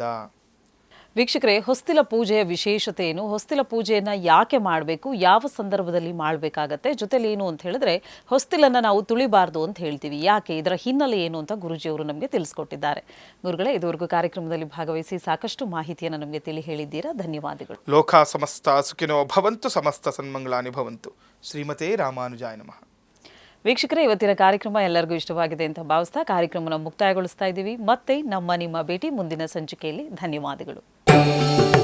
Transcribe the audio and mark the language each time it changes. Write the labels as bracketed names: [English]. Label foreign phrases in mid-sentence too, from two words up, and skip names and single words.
[Kannada] ವೀಕ್ಷಕರೇ, ಹೊಸ್ತಿಲ ಪೂಜೆಯ ವಿಶೇಷತೆ ಏನು, ಹೊಸ್ತಿಲ ಪೂಜೆಯನ್ನು ಯಾಕೆ ಮಾಡಬೇಕು, ಯಾವ ಸಂದರ್ಭದಲ್ಲಿ ಮಾಡಬೇಕಾಗತ್ತೆ, ಜೊತೆಲಿ ಏನು ಅಂತ ಹೇಳಿದ್ರೆ ಹೊಸ್ತಿಲನ್ನು ನಾವು ತುಳಿಬಾರ್ದು ಅಂತ ಹೇಳ್ತೀವಿ, ಯಾಕೆ, ಇದರ ಹಿನ್ನೆಲೆ ಏನು ಅಂತ ಗುರುಜಿಯವರು ನಮಗೆ ತಿಳಿಸ್ಕೊಟ್ಟಿದ್ದಾರೆ. ಗುರುಗಳೇ, ಇದುವರೆಗೂ ಕಾರ್ಯಕ್ರಮದಲ್ಲಿ ಭಾಗವಹಿಸಿ ಸಾಕಷ್ಟು ಮಾಹಿತಿಯನ್ನು ನಮಗೆ ತಿಳಿ ಹೇಳಿದ್ದೀರಾ. ಧನ್ಯವಾದಗಳು. [Sanskrit] ಲೋಕ ಸಮಸ್ತ ಸುಖಿನೋ ಭವಂತು, ಸಮಸ್ತ ಸನ್ಮಂಗಳಾನಿ ಭವಂತು. ಶ್ರೀಮತೇ ರಾಮಾನುಜಾಯ ನಮಃ. [Kannada] ವೀಕ್ಷಕರೇ, ಇವತ್ತಿನ ಕಾರ್ಯಕ್ರಮ ಎಲ್ಲರಿಗೂ ಇಷ್ಟವಾಗಿದೆ ಅಂತ ಭಾವಿಸ್ತಾ ಕಾರ್ಯಕ್ರಮನ ಮುಕ್ತಾಯಗೊಳಿಸ್ತಾ ಇದ್ದೀವಿ. ಮತ್ತೆ ನಿಮ್ಮ ಭೇಟಿ ಮುಂದಿನ ಸಂಚಿಕೆಯಲ್ಲಿ. ಧನ್ಯವಾದಗಳು.